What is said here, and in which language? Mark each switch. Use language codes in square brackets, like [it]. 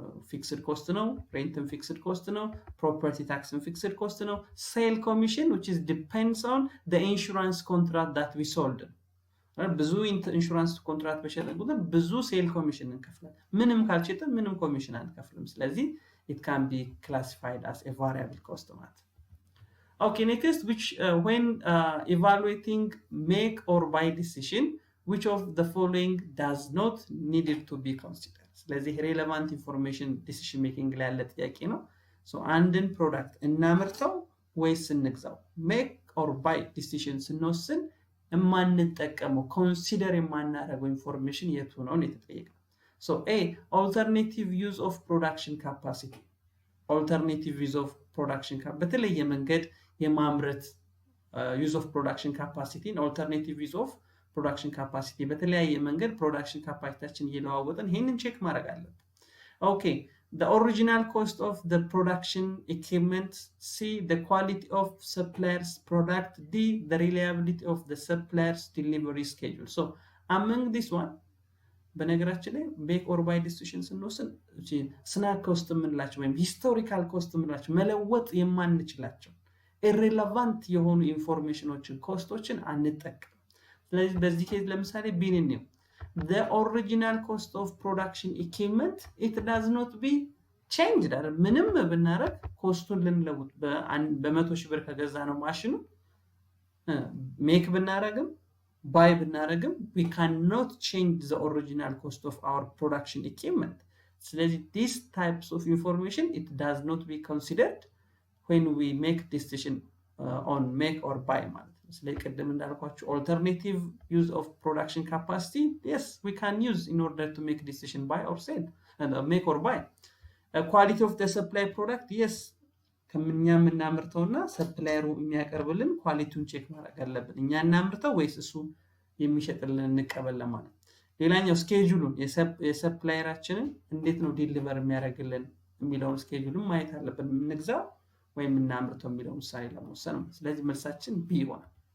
[am] ፊክስድ ኮስት ነው፣ ሬንትም ፊክስድ ኮስት ነው፣ ፕሮፐርቲ ታክስም ፊክስድ ኮስት ነው። ሴል ኮሚሽን [en] which is depends on the insurance contract that we sold። [am] ብዙ ኢንሹራንስ ኮንትራክት በሸጠን ቁጥር ብዙ ሴል ኮሚሽን እንከፍላለን። ምንም ካልሸጠን ምንም ኮሚሽን አንከፍልም። ስለዚህ [en] it can be classified as a variable cost [am] ማለት ነው። [en] Okay, next, which when evaluating make or buy decision, which of the following does not needed to be considered? [am] ስለዚህ [en] relevant information decision making [am] ላይ ያለ ጥያቄ ነው። so አንድን ፕሮዳክት እናምርተው ወይስ እንግዛው? make or buy decision ስንወስን የማንጠቀመው ኮንሲደር የማናደርገው ኢንፎርሜሽን የቱ ነው የተጠየቀው። [en] so a alternative use of production [am] capacity alternative use of production በተለየ መንገድ የማምረት [en] use of production capacity alternative use of production capacity [am] በተለያየ መንገድ ፕሮዳክሽን ካፓሲቲያችን እየለዋወጥን ይሄንን ቼክ ማድረግ አለብን። [en] okay, the original cost of the production equipment, c the quality of supplier's product, d the reliability of the supplier's delivery schedule. so among this one [am] በነገራችን ላይ make or buy decision ስንወስን ስናክ ኮስት የምንላቸው ወይም ሂስቶሪካል ኮስት የምንላቸው መለወጥ የማንችላቸው irrelevant የሆኑ ኢንፎርሜሽኖችን ኮስቶችን አንጠቀም። ስለዚህ በዚህ ኬዝ ለምሳሌ ቢንን ነው [en] the original cost of production equipment it does not be changed [am] አይደል? ምንም ብናረግ ኮስቱን ልንለውጥ በ100,000 ብር ከገዛ ነው ማሽኑ ሜክ ብናረግም ባይ ብናረግም [en] we cannot change the original cost of our production equipment። [am] ስለዚህ [en] these types of information it does not be considered when we make decision on make or buy [am] ማለት ነው። ስለዚህ ቅድም እንዳልኳችሁ [en] alternative use of production capacity, yes, we can use in order to make decision buy or sell and make or buy. Quality of the supply product, yes, [am] ከኛ የምናመርተውና ሰፕላየሩ የሚያቀርብልን ኳሊቲውን ቼክ ማድረግ አለብን። እኛ እናምርተው ወይስ እሱ የሚሸጥልን እንቀበል ለማለት። ሌላኛው ስኬጁሉን የሰፕላየራችንን እንዴት ነው ዲሊቨር የሚያደርግልን የሚለውን ስኬጁሉን ማየት አለብን። እንግዛው ወይም እናምርተው የሚለውን ውሳኔ ለመወሰን ነው። ስለዚህ መልሳችን ቢ ይሆናል።